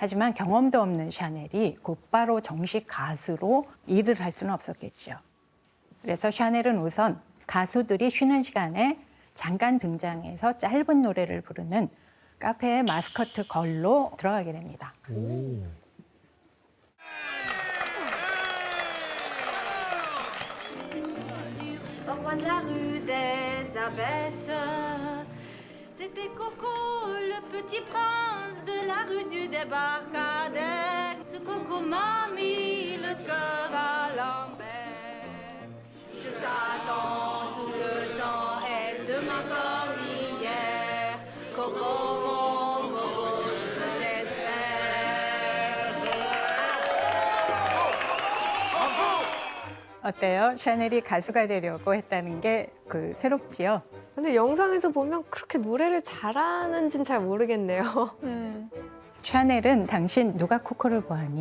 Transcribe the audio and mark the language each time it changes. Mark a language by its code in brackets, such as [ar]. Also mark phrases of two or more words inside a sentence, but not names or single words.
[ko] 하지만 경험도 없는 샤넬이 곧바로 정식 가수로 일을 할 수는 없었겠죠. 그래서 샤넬은 우선 가수들이 쉬는 시간에 잠깐 등장해서 짧은 노래를 부르는 카페의 마스코트 걸로 들어가게 됩니다. [fr] Au coin de la rue des Abbesses, c'était Coco, le petit prince de la rue du débarcadère. Ce Coco m'a mis le cœur à l'envers. Je t'attends tout le temps et demain comme hier. Coco, mon Coco, je t'espère. [ko] 어때요? 샤넬이 가수가 되려고 했다는 게 새롭지요? 근데 영상에서 보면 그렇게 노래를 잘하는지는 잘 모르겠네요. 샤넬은 당신 누가 코코를 보았니?